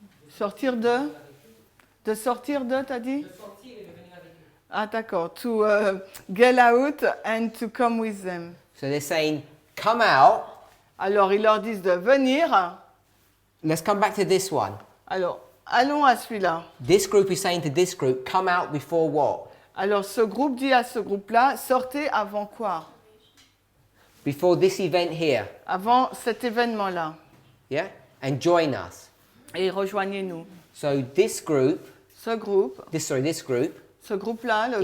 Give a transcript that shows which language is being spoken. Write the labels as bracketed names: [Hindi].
[French] Sortir de? De sortir de, t'as dit? Ah, d'accord. [English] To get out and to come with them. So they're saying, come out. [French] Alors, ils leur disent de venir. [English] Let's come back to this one. [French] Alors, allons à celui-là. [English] This group is saying to this group, come out before what? [French] Alors, ce groupe dit à ce groupe-là, sortez avant quoi? [English] Before this event here. [French] Avant cet événement-là. [English] Yeah? And join us. [French] Et rejoignez-nous. [English] So this group, [French] Ce groupe, ce groupe-là, le